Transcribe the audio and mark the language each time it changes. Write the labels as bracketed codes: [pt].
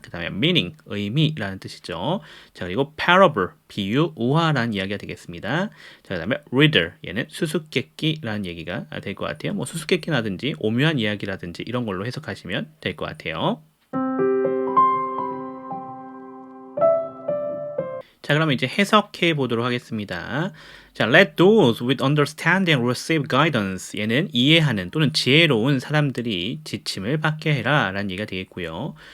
[ko] 그 다음에 meaning, 의미라는 뜻이죠. 자, 그리고 parable, 비유, 우화라는 이야기가 되겠습니다. 자, 그 다음에 reader, 얘는 수수께끼라는 얘기가 될 것 같아요. 뭐 수수께끼라든지 오묘한 이야기라든지 이런 걸로 해석하시면 될 것 같아요. 자, 그러면 이제 해석해 보도록 하겠습니다. [en] 자, let those with understanding receive guidance. [ko] 얘는 이해하는 또는 지혜로운 사람들이 지침을 받게 해라 라는 얘기가 되겠고요.